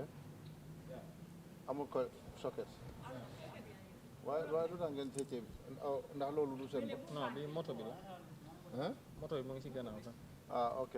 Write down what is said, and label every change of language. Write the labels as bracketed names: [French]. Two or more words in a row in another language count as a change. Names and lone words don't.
[Wolof] Amul ko socket. [English] Why do that [Wolof] ngeen tété ndax loolu du seen bopp? Non bi moto bi la. Hein? Moto bi mu ngi ci gannaaw sax. Ah, okay.